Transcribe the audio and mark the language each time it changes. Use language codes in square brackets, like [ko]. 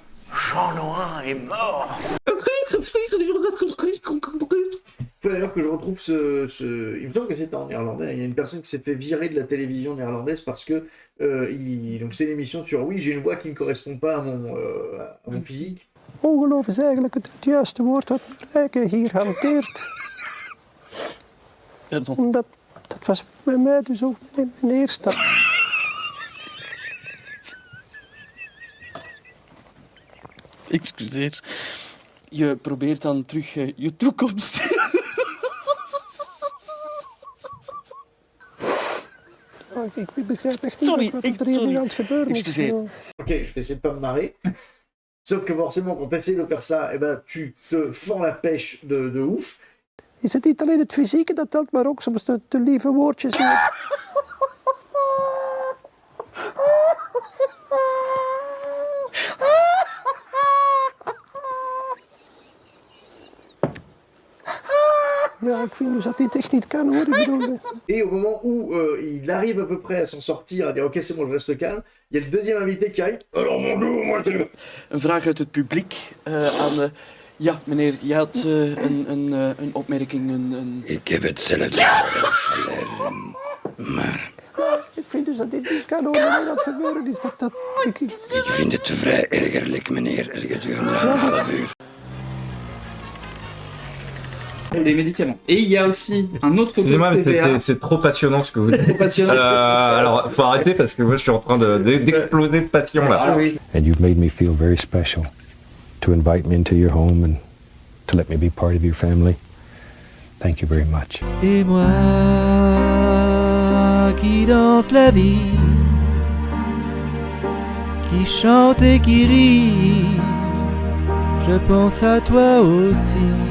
[fr] Jean Noin est mort. Il faut d'ailleurs que je retrouve il me semble que c'était en néerlandais. Il y a une personne qui s'est fait virer de la télévision néerlandaise parce que donc c'est une émission sur oui, j'ai une voix qui ne correspond pas à mon physique. [nl] Ongeloof is eigenlijk het juiste woord dat Rijke hier hanteert. Ja, dat... Dat was bij mij dus ook mijn eerste. Excuseer. Je probeert dan terug je toekomst. Ik begrijp echt niet wat er hier nu aan het gebeuren is. Excuseer. [fr] Ok, je vais essayer de pas me marrer. Sauf que forcément, quand tu essaies de faire ça, eh ben, tu te fends la pêche de ouf. [nl] Is het niet alleen het fysieke dat telt, maar ook soms de lieve woordjes. Ja, ik vind dus dat dit echt niet kan hoor. Ik bedoel, [fr] Et au moment où il arrive à peu près à s'en sortir, à dire ok c'est bon je reste calme, il y a le deuxième invité qui arrive. Alors mon dos, moi c'est... [nl] Een vraag uit het publiek aan... ja, meneer, je had een opmerking, Ik heb hetzelfde maar ik vind dus dat dit niet kan hoor. Wanneer dat gebeuren is, ik vind het vrij ergerlijk, meneer. Gedurende een half uur. [fr] Les médicaments. Et il y a aussi un autre Excusez-moi, groupe mais TVA. c'est trop passionnant ce que vous dites. Trop passionnant. Alors, faut arrêter parce que moi je suis en train d'exploser de passion là. Ah oui. [en] And you've made me feel very special to invite me into your home and to let me be part of your family. Thank you very much. [fr] Et moi qui danse la vie, qui chante et qui rit, je pense à toi aussi.